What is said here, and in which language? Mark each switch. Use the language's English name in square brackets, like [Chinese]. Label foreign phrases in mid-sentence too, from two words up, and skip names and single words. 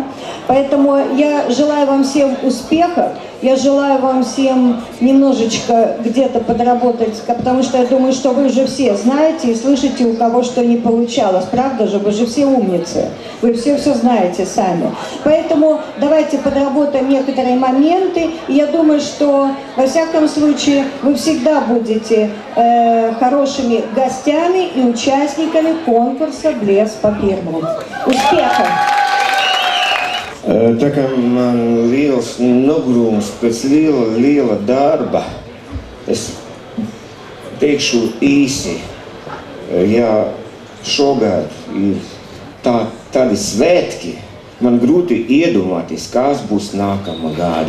[Russian] Поэтому я желаю вам всем успехов, я желаю вам всем немножечко где-то подработать, потому что я думаю, что вы уже все знаете и слышите, у кого что не получалось, правда же, вы же все умницы, вы все знаете сами. Поэтому давайте подработаем некоторые моменты, и я думаю, что во всяком случае вы всегда будете хорошими гостями и участниками конкурса «Блеск по Пирму». Успехов! [Latvian] Tā kā man liels nogurums pēc liela darba, es teikšu īsi, ja šogad ir tādi svētki, man grūti iedomāties, kas būs nākamā gada.